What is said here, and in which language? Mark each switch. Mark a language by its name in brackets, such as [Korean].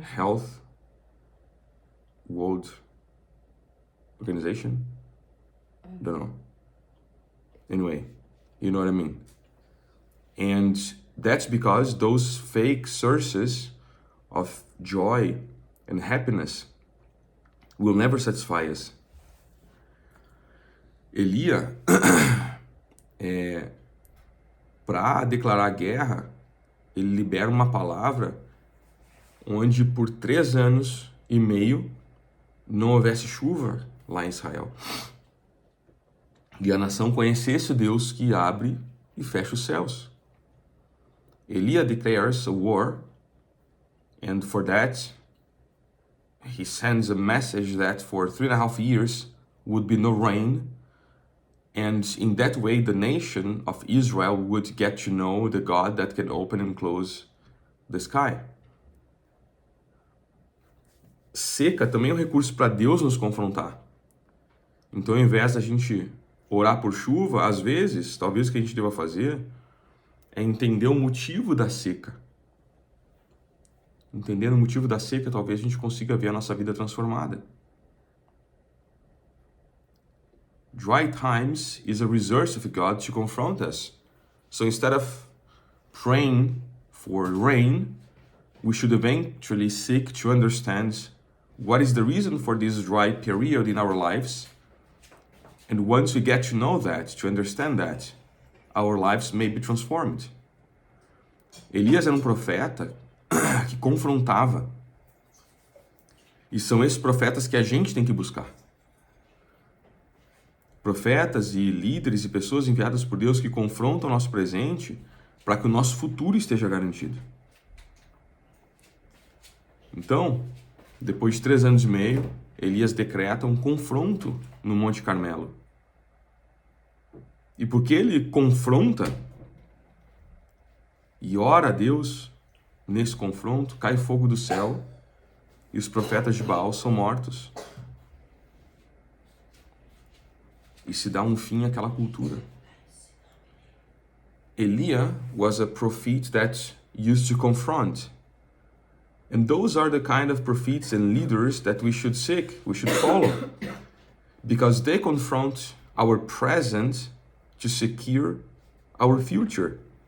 [English] Health World Organization? Don't know. Anyway, you know what I mean. And that's because those fake sources of joy and happiness will never satisfy us. [Portuguese] Elia, para declarar guerra, ele libera uma palavra onde por 3 anos e meio não houvesse chuva lá em Israel. E a nação conhecesse o Deus que abre e fecha os céus. [English] Elia declares a war, and for that, he sends a message that for 3.5 years would be no rain, and in that way the nation of Israel would get to know the God that can open and close the sky. [Portuguese] Seca também é um recurso para Deus nos confrontar. Então, ao invés da gente orar por chuva, às vezes, talvez o que a gente deva fazer é entender o motivo da seca. Entendendo o motivo da seca, talvez a gente consiga ver a nossa vida transformada. [English] Dry times is a resource of God to confront us. So instead of praying for rain, we should eventually seek to understand what is the reason for this dry period in our lives. And once we get to know that, to understand that, our lives may be transformed. [Portuguese] Elias era um profeta que confrontava. E são esses profetas que a gente tem que buscar. Profetas e líderes e pessoas enviadas por Deus que confrontam o nosso presente para que o nosso futuro esteja garantido. Então, depois de 3 anos e meio, Elias decreta um confronto no Monte Carmelo. E porque ele confronta e ora a Deus nesse confronto, cai fogo do céu e os profetas de Baal são mortos. E se dá um fim àquela cultura. [English] Elia was a prophet that used to confront. And those are the kind of prophets and leaders that we should seek, we should follow. Because they confront our present to secure our future.